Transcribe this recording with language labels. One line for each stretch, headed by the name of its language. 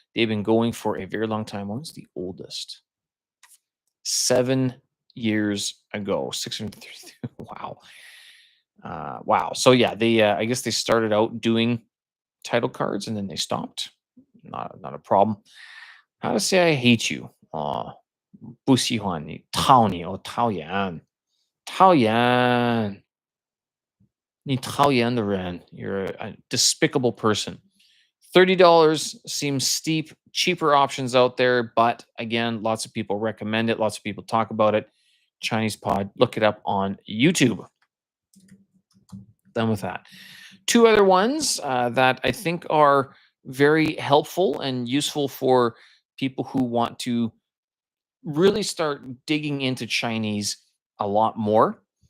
English: They've been going for a very long time. When's the oldest? 7 years ago. 603. Wow. Wow. So yeah, they I guess they started out doing title cards and then they stopped. Not a problem. How to say I hate you?
Chinese: 不喜欢你，讨厌，讨厌，你讨厌的人.
English: You're a despicable person. $30 seems steep. Cheaper options out there, but again, lots of people recommend it. Lots of people talk about it. Chinese Pod. Look it up on YouTube. Done with that. Two other ones that I think are very helpful and useful for people who want to really start digging into Chinese a lot more.